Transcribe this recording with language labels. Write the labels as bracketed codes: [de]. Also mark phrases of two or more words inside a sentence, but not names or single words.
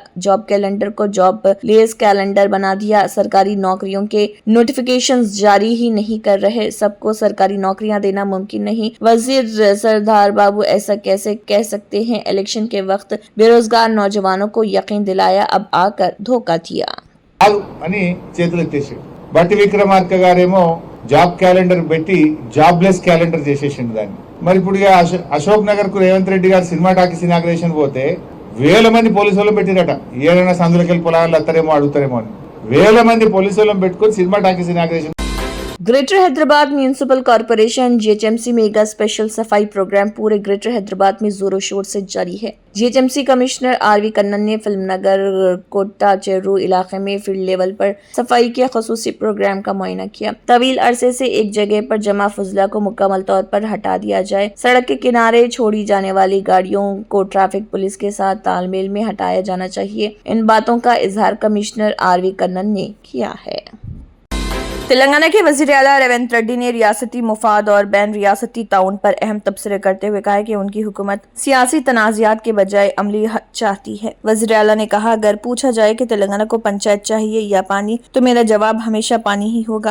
[en] job calendar [ur] کو [en] jobless calendar [ur] بنا دیا، سرکاری نوکریوں کے نوٹیفیکیشنز جاری ہی نہیں کر رہے، سب کو سرکاری نوکریاں دینا ممکن نہیں۔ وزیر سردار بابو ایسا کیسے کہہ سکتے ہیں؟ الیکشن کے وقت بے روزگار نوجوانوں کو یقین دلایا، اب آ کر دھوکہ دیا۔ [te] అని చేతులు ఎత్తేసి బట్టి విక్రమార్క గారేమో [en] job calendar [te] పెట్టి [en] jobless calendar [te] చేసేసిండు దాన్ని। మరి ఇప్పుడు అశోక్ నగర్ కు రేవంత్ రెడ్డి గారు [en] cinema talkies inauguration [te] పోతే 1000 మంది పోలీసు వాళ్ళని పెట్టిరట, ఏదైనా సందులకి వెళ్ళి పొలాలు అత్తారేమో అడుగుతారేమో అని 1000 మంది పోలీసు వాళ్ళని పెట్టుకుని [en] cinema talkies inauguration. [ur] گریٹر حیدرآباد میونسپل کارپوریشن جی ایچ ایم سی [en] mega special [ur] صفائی پروگرام پورے گریٹر حیدرآباد میں زوروں شور سے جاری ہے. جی ایچ ایم سی کمشنر آر وی کنن نے فلم نگر کوٹا چیرو علاقے میں [en] field level [ur] پر صفائی کے خصوصی پروگرام کا معائنہ کیا. طویل عرصے سے ایک جگہ پر جمع فضلہ کو مکمل طور پر ہٹا دیا جائے، سڑک کے کنارے چھوڑی جانے والی گاڑیوں کو [en] traffic police [ur] کے ساتھ تال میل میں ہٹایا جانا چاہیے. ان باتوں کا اظہار کمشنر آر وی کنن نے کیا ہے. تلنگانہ کے وزیر اعلیٰ ریونت ریڈی نے ریاستی مفاد اور بین ریاستی تعاون پر اہم تبصرے کرتے ہوئے کہا ہے کہ ان کی حکومت سیاسی تنازعات کے بجائے عملی حل چاہتی ہے۔ وزیر اعلیٰ نے کہا اگر پوچھا جائے کہ تلنگانہ کو پنچایت چاہیے یا پانی تو میرا جواب ہمیشہ پانی ہی ہوگا۔